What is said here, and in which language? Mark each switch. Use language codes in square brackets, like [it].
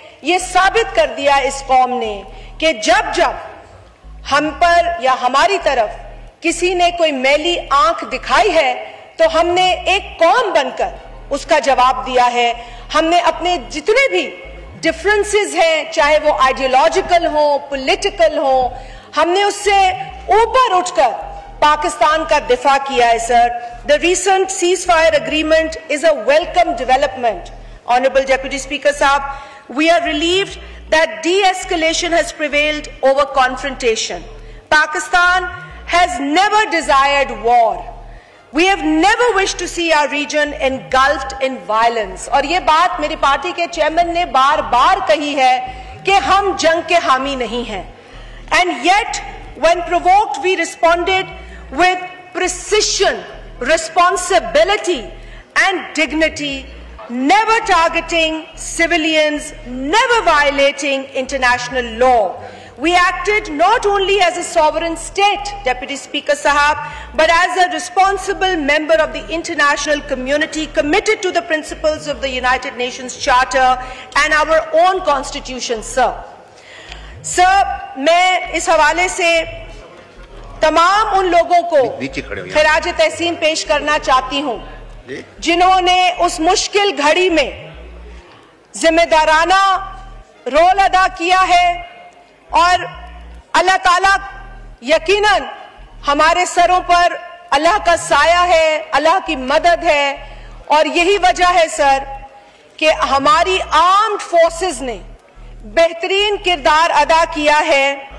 [ur] یہ ثابت کر دیا اس قوم نے کہ جب ہم پر یا ہماری طرف کسی نے کوئی میلی آنکھ دکھائی ہے تو ہم نے ایک قوم بن کر اس کا جواب دیا ہے. ہم نے اپنے جتنے بھی ڈفرنسز ہیں, چاہے وہ آئیڈیالوجیکل ہوں, پولیٹیکل ہوں, ہم نے اس سے اوپر اٹھ کر پاکستان کا دفاع کیا ہے. [en] Sir, the recent ceasefire agreement is a welcome development. Honorable Deputy Speaker Saab, we are relieved that de-escalation has prevailed over confrontation. Pakistan has never desired war. We have never wished to see our region engulfed in violence. [ur] اور یہ بات میری party کے chairman نے بار بار کہی ہے کہ ہم جنگ کے حامی نہیں ہیں. [en] And yet, when provoked, we responded with precision, responsibility and dignity, never targeting civilians, never violating international law. We acted not only as a sovereign state, Deputy Speaker Sahab, but as a responsible member of the international community committed to the principles of the United Nations Charter and our own constitution, sir. [ur] Sir, میں اس حوالے سے تمام ان لوگوں کو خراج تحسین پیش کرنا چاہتی ہوں جنہوں نے اس مشکل گھڑی میں ذمہ دارانہ رول ادا کیا ہے, اور اللہ تعالیٰ یقیناً ہمارے سروں پر اللہ کا سایہ ہے, اللہ کی مدد ہے, اور یہی وجہ ہے سر کہ ہماری آرمڈ فورسز نے بہترین کردار ادا کیا ہے.